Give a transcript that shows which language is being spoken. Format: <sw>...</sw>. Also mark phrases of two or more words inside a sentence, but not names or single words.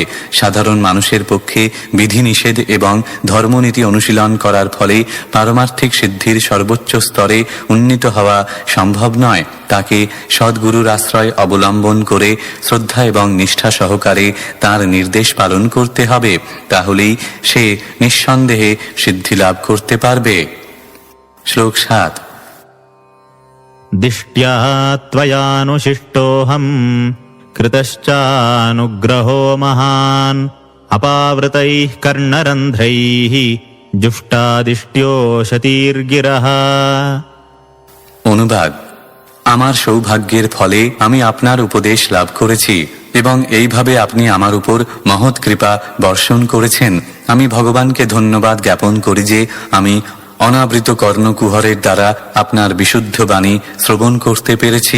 <bn>সাধারণ মানুষের পক্ষে বিধিনিষেধ এবং ধর্মনীতি অনুশীলন করার ফলে পারমার্থিক সিদ্ধির সর্বোচ্চ স্তরে উন্নীত হওয়া সম্ভব নয়। তাকে সদ্গুরুর আশ্রয় অবলম্বন করে শ্রদ্ধা এবং নিষ্ঠা সহকারে তার নির্দেশ পালন করতে হবে। তাহলেই সে নিঃসন্দেহে সিদ্ধি লাভ করতে পারবে। শ্লোক 7।</bn> <sa>दिष्ट्या त्वयानुशिष्टोऽहम् कृतश्चानुग्रहो महान् अपावृतैः कर्णरन्ध्रैः जुष्टादिष्ट्योषतीर्गिरः।</sa> <bn>অনুবাদ: আমার সৌভাগ্যের ফলে আমি আপনার উপদেশ লাভ করেছি এবং এইভাবে আপনি আমার উপর মহৎ কৃপা বর্ষণ করেছেন। আমি ভগবানকে ধন্যবাদ জ্ঞাপন করি যে আমি অনাবৃত কর্ণকুহরের দ্বারা আপনার বিশুদ্ধ বাণী শ্রবণ করতে পেরেছি।</bn>